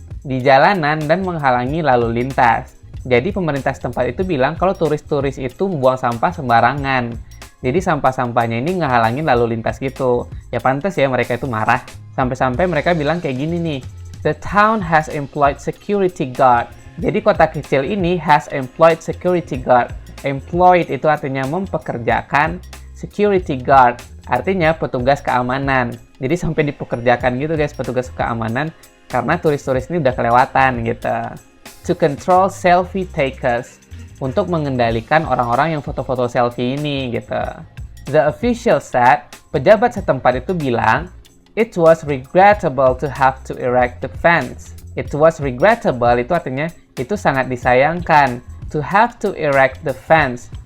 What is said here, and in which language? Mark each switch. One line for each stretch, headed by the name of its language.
Indonesian: Di jalanan dan menghalangi lalu lintas. Jadi pemerintah setempat itu bilang kalau turis-turis itu membuang sampah sembarangan. Jadi sampah-sampahnya ini ngehalangin lalu lintas gitu. Ya pantas ya mereka itu marah. Sampai-sampai mereka bilang kayak gini nih.
English: The town has employed security guard.
Indonesian: Jadi kota kecil ini
English: has employed security guard.
Indonesian: Employed itu artinya mempekerjakan. Security guard artinya petugas keamanan. Jadi sampai dipekerjakan gitu guys, petugas keamanan. Karena turis-turis ini udah kelewatan gitu.
English: To control selfie takers.
Indonesian: Untuk mengendalikan orang-orang yang foto-foto selfie ini gitu.
English: The official said,
Indonesian: pejabat setempat itu bilang,
English: it was regrettable to have to erect the fence. It was regrettable
Indonesian: itu artinya itu sangat disayangkan.
English: To have to erect the fence.